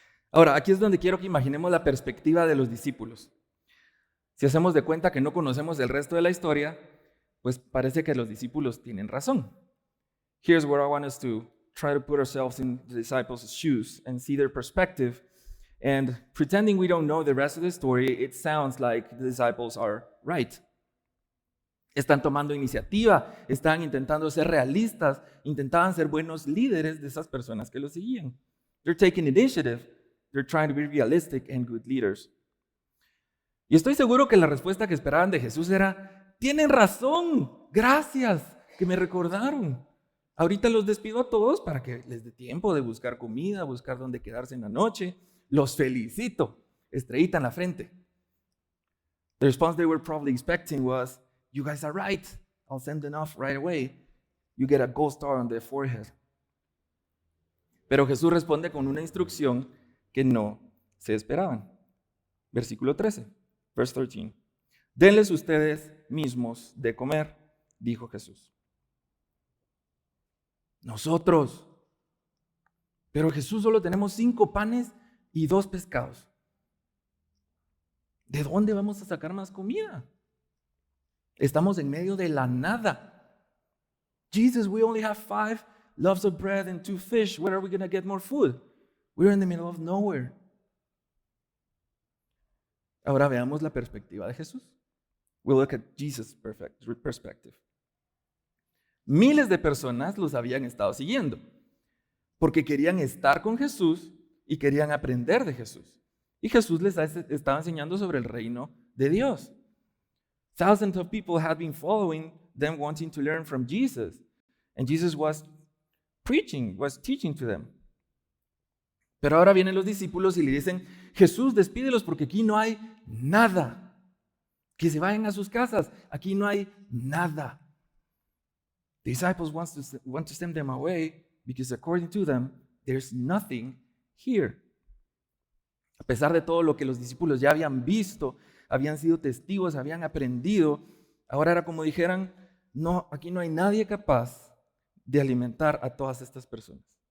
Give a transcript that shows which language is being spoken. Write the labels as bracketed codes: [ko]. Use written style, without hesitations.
[es] Ahora, aquí es donde quiero que imaginemos la perspectiva de los discípulos. Si hacemos de cuenta que no conocemos el resto de la historia, pues parece que los discípulos tienen razón. [en] Here's where I want us to try to put ourselves in the disciples' shoes and see their perspective. And pretending we don't know the rest of the story, it sounds like the disciples are right. [es] Están tomando iniciativa, están intentando ser realistas, intentaban ser buenos líderes de esas personas que los seguían. [en] They're taking initiative, they're trying to be realistic and good leaders. [es] Y estoy seguro que la respuesta que esperaban de Jesús era: tienen razón, gracias que me recordaron. Ahorita los despido a todos para que les dé tiempo de buscar comida, buscar dónde quedarse en la noche. Los felicito. Estrellita en la frente. [en] The response they were probably expecting was, you guys are right. I'll send enough right away. You get a gold star on their forehead. [es] Pero Jesús responde con una instrucción que no se esperaban. Versículo 13, [en] verse 13. [es] Denles ustedes mismos de comer, dijo Jesús. Nosotros. Pero Jesús, solo tenemos 5 panes y 2 pescados. ¿De dónde vamos a sacar más comida? Estamos en medio de la nada. [en] Jesus, we only have 5 loaves of bread and 2 fish. Where are we going to get more food? We're in the middle of nowhere. [es] Ahora veamos la perspectiva de Jesús. [en] We'll look at Jesus' perspective. [es] Miles de personas los habían estado siguiendo porque querían estar con Jesús y querían aprender de Jesús. Y Jesús les estaba enseñando sobre el reino de Dios. [en] Thousands of people had been following them, wanting to learn from Jesus. And Jesus was teaching to them. [es] Pero ahora vienen los discípulos y le dicen: Jesús, despídelos porque aquí no hay nada. Que se vayan a sus casas, aquí no hay nada. [en] The disciples want to send them away because according to them, there's nothing here. [es] A pesar de todo lo que los discípulos ya habían visto, habían sido testigos, habían aprendido, ahora era como dijeran: no, aquí no hay nadie capaz de alimentar a todas estas personas.